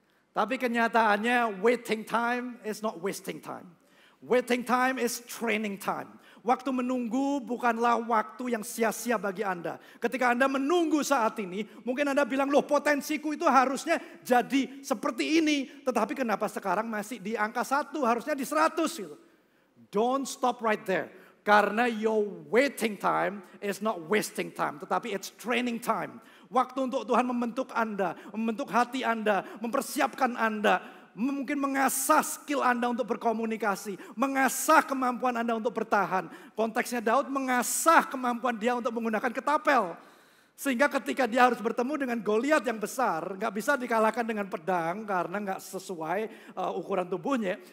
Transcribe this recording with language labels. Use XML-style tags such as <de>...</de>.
<id>Tapi kenyataannya</id> <en>waiting time is not wasting time. Waiting time is training time.</en> <id>Waktu menunggu bukanlah waktu yang sia-sia bagi Anda. Ketika Anda menunggu saat ini, mungkin Anda bilang, loh potensiku itu harusnya jadi seperti ini. Tetapi kenapa sekarang masih di angka 1, harusnya di 100 gitu.</id> <en>Don't stop right there.</en> <id>Karena</id> <en>your waiting time is not wasting time,</en> <id>tetapi</id> <en>it's training time.</en> <id>Waktu untuk Tuhan membentuk Anda, membentuk hati Anda, mempersiapkan Anda. Mungkin mengasah skill Anda untuk berkomunikasi, mengasah kemampuan Anda untuk bertahan. Konteksnya Daud mengasah kemampuan dia untuk menggunakan ketapel. Sehingga ketika dia harus bertemu dengan Goliat yang besar, nggak bisa dikalahkan dengan pedang karena nggak sesuai ukuran tubuhnya.</id>